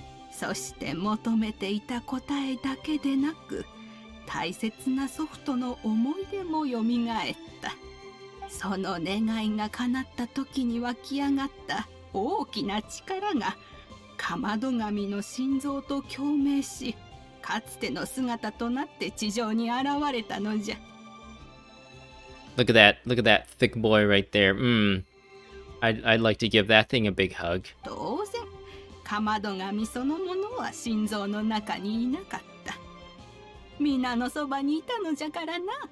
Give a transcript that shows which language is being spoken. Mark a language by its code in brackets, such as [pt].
[ja] そして求めていた答えだけでなく、大切な祖父との思い出もよみがえった。その願いが叶った時に湧き上がった大きな力がかまど神の心臓と共鳴し、かつての姿となって地上に現れたのじゃ。 [en] Look at that thick boy right there. I'd like to give that thing a big hug. [ja] 当然かまど神そのものは心臓の中にいなかった。皆のそばにいたのじゃからな。